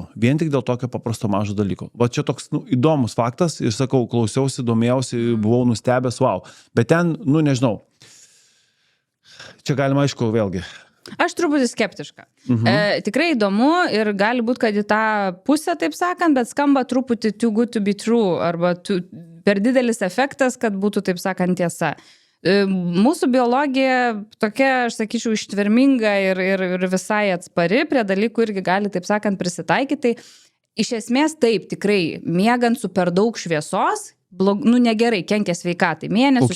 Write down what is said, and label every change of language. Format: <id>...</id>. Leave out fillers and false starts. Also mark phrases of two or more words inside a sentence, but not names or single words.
<lt>Vien tik dėl tokio paprasto mažo dalyko. Va čia toks įdomus faktas ir sakau, klausiausi, domėjausi, buvau nustebęs, wow. Bet ten, nežinau. Čia galima, aišku, vėlgi. Aš truputį skeptiška. Tikrai įdomu ir gali būti, kad į tą pusę, taip sakant, bet skamba truputį</lt> <en>too good to be true</en> <lt>arba per didelis efektas, kad būtų, taip sakant, tiesa. Mūsų biologija tokia, aš sakyčiau, ištverminga ir visai atspari prie dalykų irgi gali, taip sakant, prisitaikyti. Iš esmės taip, tikrai, miegant su per daug šviesos, negerai, kenkia sveikatai, mėnesius,</lt>